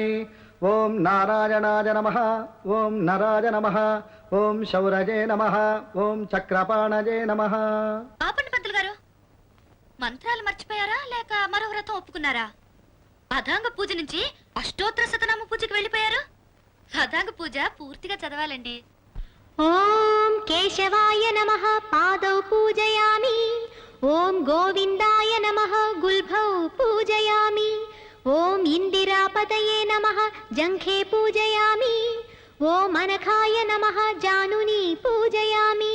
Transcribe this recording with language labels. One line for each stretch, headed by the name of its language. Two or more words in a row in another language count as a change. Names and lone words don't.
Sanskrit: ఓం నారాయణాయ నమః ఓం నరాయ నమః ఓం శౌరజే నమః ఓం చక్రపాణజే నమః.
Telugu: ఆపండి పంతులు గారు, మంత్రాలు మర్చిపోయారా లేక మరో వ్రతం ఒప్పుకున్నారా? అధాంగ పూజ నుంచి అష్టోత్తర శతనామ పూజకి వెళ్ళిపోయారు. అధాంగ పూజ పూర్తిగా చదవాలండి.
Sanskrit: ॐ केशवाय नमः पादौ पूजयामि. ॐ गोविन्दाय नमः गुल्भौ पूजयामि. ॐ इन्दिरापतये नमः जङ्घे पूजयामि. ॐ अनखाय नमः जानुनी पूजयामि.